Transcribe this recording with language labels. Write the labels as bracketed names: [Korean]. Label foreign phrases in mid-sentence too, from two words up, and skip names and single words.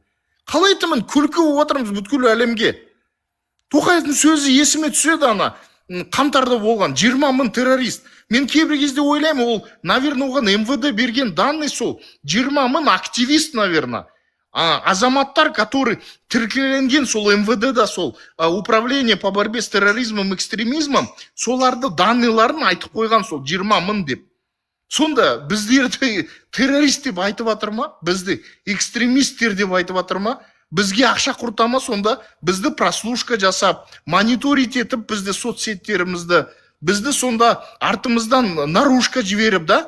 [Kazakh] Қалай айтамын, күлкі болып жатырмыз бүткіл әлемге. Тоқаевтың сөзі есіме түседі ана, қаңтарда болған 20 мың террорист. Мен кейбір кезде ойлаймын, ол, наверное, оған МВД берген данный сол 20 мың активист, наверное. Азаматтар, который тіркеленген сол МВД-да, сол [Russian] управление по борьбе с терроризмом, экстремизмом, [Kazakh] соларды данныйларын айтып қойған сол 20 мың деп. Сонда біздерді террорист деп айтып жатыр ма? Бізді экстремисттер деп айтып жатыр ма? Бізге ақша құртама, сонда бізді прослушка жасап, мониторить етіп, бізді соцсеттерімізді, бізді сонда артымыздан наружка жіберіп, да?